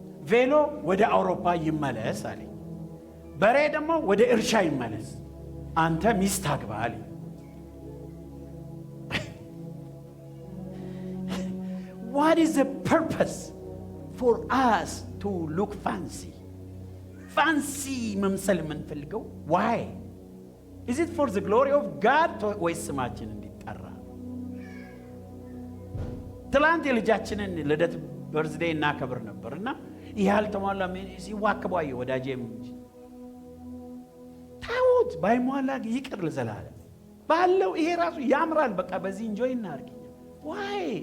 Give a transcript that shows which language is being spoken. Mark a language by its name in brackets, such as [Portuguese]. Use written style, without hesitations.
[Amharic] ቬሎ ወደ አውሮፓ ይመለስ አለኝ። በሬ ደግሞ ወደ እርሻ ይመለስ። አንተ ሚስት አግባ አለኝ። [English] What is the purpose for us to look fancy? [Amharic] Fancy መምሰል የምንፈልገው [English] why? Is it for the glory of God [Amharic] ወይስ ስማችን እንዲጠራ? ትላንት የልጃችንን ልደት በርዝዴይ እናከብር ነበርና ይሄ አልተሟላ ሲዋክባየ ወዳጄም ታውት ባይሟላ ይቅር ለዘላለም ባለው ይሄ ራሱ ያምራል። በቃ በዚህ ኢንጆይ እናርግ። [English] why?